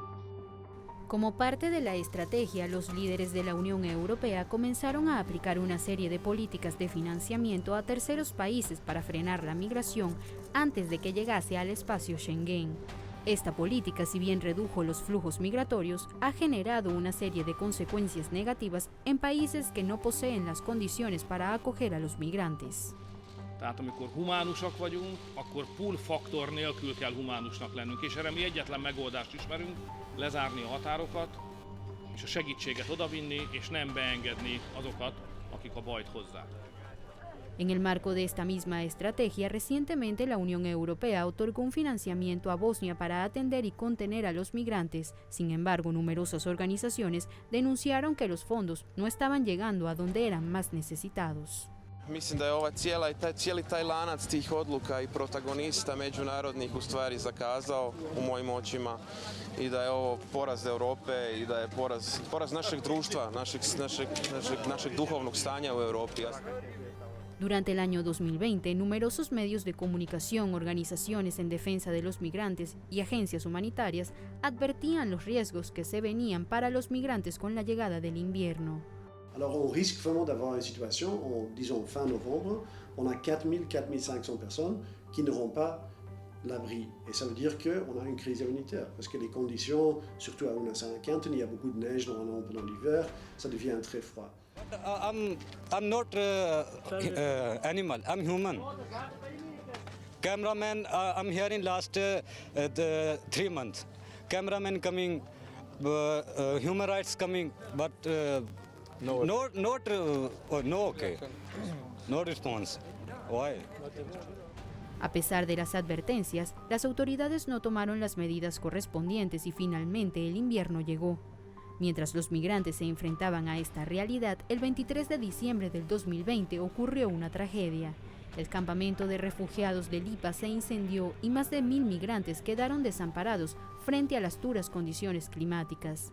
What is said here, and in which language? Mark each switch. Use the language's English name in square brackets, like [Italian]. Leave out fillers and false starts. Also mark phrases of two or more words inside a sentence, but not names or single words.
[Spanish] Como parte de la estrategia, los líderes de la Unión Europea comenzaron a aplicar una serie de políticas de financiamiento a terceros países para frenar la migración antes de que llegase al espacio Schengen. Esta política, si bien redujo los flujos migratorios, ha generado una serie de consecuencias negativas en países que no poseen las condiciones para acoger a los migrantes. [Hungarian] Tehát amikor humánusak vagyunk, akkor [English] pull faktor [Hungarian] nélkül kell humánusnak lennünk, és erre mi egyetlen megoldást ismerünk, lezárni a határokat, és a segítséget odavinni, és nem beengedni azokat, akik a bajt hozzák. [Spanish] En el marco de esta misma estrategia, recientemente la Unión Europea otorgó un financiamiento a Bosnia para atender y contener a los migrantes. Sin embargo, numerosas organizaciones denunciaron que los fondos no estaban llegando a donde eran más necesitados. [Croatian] Mislim da je cijeli taj lanac tih odluka i protagonista međunarodnih u stvari zakazao u mojim očima i da je ovo poraz Europe i da je poraz našeg društva, našeg duhovnog stanja u Europi. [Spanish] Durante el año 2020, numerosos medios de comunicación, organizaciones en defensa de los migrantes y agencias humanitarias advertían los riesgos que se venían para los migrantes con la llegada del invierno. [French] Alors on risque vraiment d'avoir une situation, disons fin novembre, on a 4.000-4.500 personnes qui n'auront pas l'abri. Et ça veut dire qu'on a une crise humanitaire, parce que les conditions, surtout à Una-Saint-Quentin, il y a beaucoup de neige normalement pendant l'hiver, ça devient très froid. [English] I'm not animal, I'm human. Cameraman, I'm here in last 3 months. Cameraman coming, human rights coming, but no response. Why? [Spanish] A pesar de las advertencias, las autoridades no tomaron las medidas correspondientes y finalmente el invierno llegó. Mientras los migrantes se enfrentaban a esta realidad, el 23 de diciembre del 2020 ocurrió una tragedia. El campamento de refugiados de Lipa se incendió y más de 1.000 migrantes quedaron desamparados frente a las duras condiciones climáticas.